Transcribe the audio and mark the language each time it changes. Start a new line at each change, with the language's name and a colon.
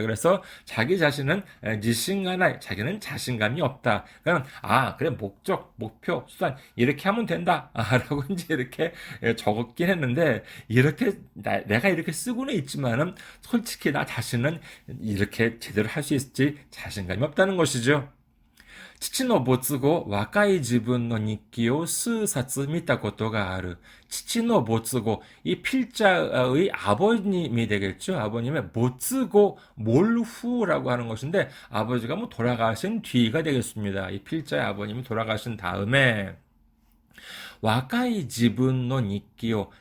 Korean: 그래서 자기 자신은 지신가 나이. 자기는 자신감이 없다. 그러니까 그래 목적, 목표, 수단 이렇게 하면 된다. 라고 이제 이렇게 적었긴 했는데 이렇게 내가 이렇게 쓰고는 있지만은 솔직히 나 자신은 이렇게 제대로 할 수 있을지 자신감이 없다는 것이죠.
Japanese: 父の没後、若い自分の日記を数冊見たことがある. 父の没後,
Korean: 이 필자의 아버님이 되겠죠. 아버님의没後, 몰후라고 하는 것인데 아버지가 돌아가신 뒤가 되겠습니다. 이 필자의 아버님이 돌아가신 다음에
Japanese: 와카이 지분노 니끼요.